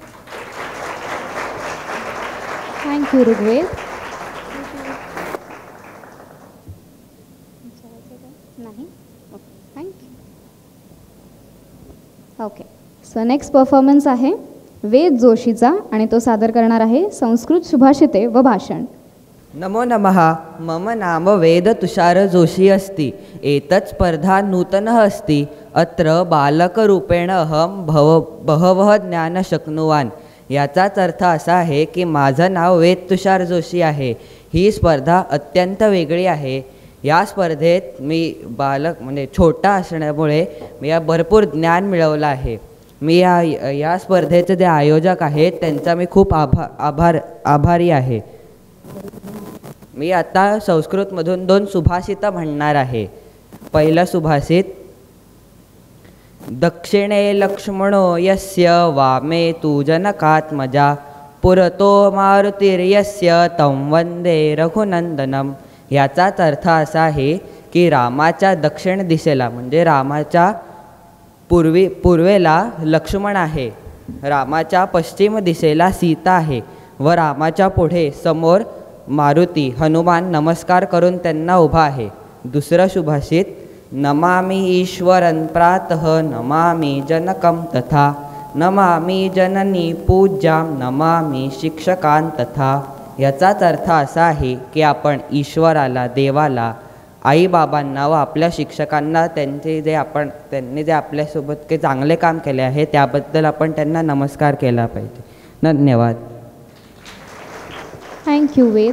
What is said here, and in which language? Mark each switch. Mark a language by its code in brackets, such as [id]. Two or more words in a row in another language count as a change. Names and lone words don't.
[en] Thank you Rigved. [mr] नाही, थँक्यू. [en] Okay, so next performance [mr] आहे वेद जोशीचा आणि तो सादर करणार आहे संस्कृत सुभाषिते व भाषण. [sa] नमो नमः. मम नाम वेद तुषार जोशी अस्ति. एतत् स्पर्धा नूतनः अस्ति. अत्र बालकरूपेण अहं बहवः ज्ञान शक्नुवान्. [mr] याचाच अर्थ असा आहे की माझं नाव वेद तुषार जोशी आहे. ही स्पर्धा अत्यंत वेगळी आहे. या स्पर्धेत मी बालक म्हणजे छोटा असल्यामुळे मी या भरपूर ज्ञान मिळवलं आहे. मी या स्पर्धेचे जे आयोजक आहेत त्यांचा मी खूप आभारी आहे. मी आता संस्कृतमधून 2 सुभाषित म्हणणार आहे. पहिलं सुभाषित. [sa] दक्षिणे लक्ष्मणो यस्य वामे तु जनकात्मजा पुरतो मारुतिर्यस्य तं वंदे रघुनंदनम. [mr] याचाच अर्थ असा आहे की रामाच्या दक्षिण दिशेला म्हणजे रामाच्या पूर्वेला लक्ष्मण आहे, रामाच्या पश्चिम दिशेला सीता आहे व रामाच्या पुढे समोर मारुती हनुमान नमस्कार करून त्यांना उभा आहे. दुसरं सुभाषित. [sa] नमामि ईश्वरं प्रातः नमामि जनकं तथा नमामि जननी पूज्यां नमामि शिक्षकान् तथा. [mr] याचाच अर्थ असा आहे की आपण ईश्वराला, देवाला, आईबाबांना व आपल्या शिक्षकांना त्यांनी जे आपल्यासोबत काही चांगले काम केले आहे त्याबद्दल आपण त्यांना नमस्कार केला पाहिजे. धन्यवाद. [en] Thank you Ved.